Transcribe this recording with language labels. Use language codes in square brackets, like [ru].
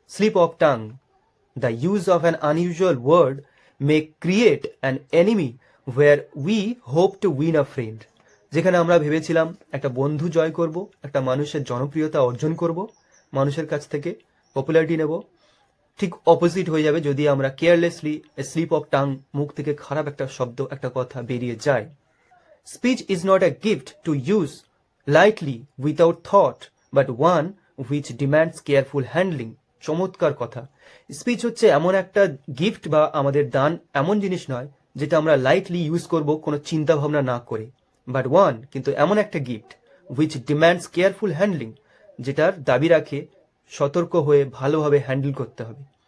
[en] slip of tongue, the use of an unusual word may create an enemy where we hope to win a friend, [bn] যেখানে আমরা ভেবেছিলাম একটা বন্ধু জয় করব, একটা মানুষের জনপ্রিয়তা অর্জন করব, মানুষের কাছ থেকে পপুলারিটি নেব, ঠিক অপোজিট হয়ে যাবে যদি আমরা carelessly, [en] a slip of tongue, [bn] মুখ থেকে খারাপ একটা শব্দ, একটা কথা বেরিয়ে যায়। [en] Speech is not a gift to use lightly without thought, but one which demands careful handling. [bn] চমৎকার কথা। স্পিচ হচ্ছে এমন একটা গিফট বা আমাদের দান, এমন জিনিস নয় যেটা আমরা লাইটলি ইউজ করব কোনো চিন্তা ভাবনা না করে, [en] but one, [bn] কিন্তু এমন একটা gift [en] which demands careful handling, [bn] যেটার দাবি রাখে সতর্ক হয়ে ভালোভাবে হ্যান্ডেল করতে হবে।